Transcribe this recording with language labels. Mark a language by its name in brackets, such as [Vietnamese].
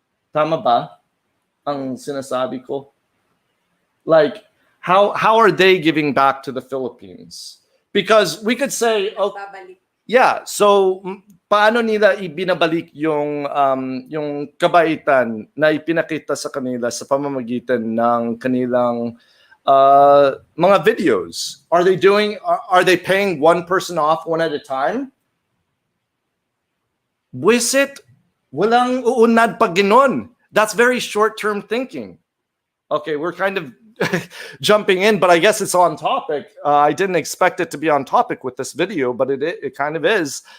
[Filipino] Tama ba ang sinasabi ko? Like, [English] how are they giving back to the Philippines? Because we could say, oh, [Filipino] Babalik. yeah, so paano nila ibinabalik yung kabaitan na ipinakita sa kanila sa pamamagitan ng kanilang mga videos? [English] Are they paying one person off one at a time? [Filipino] Buisit, walang uunad pag ganon. [English] That's very short-term thinking. Okay, we're kind of jumping in, but I guess it's on topic. I didn't expect it to be on topic with this video, but it kind of is.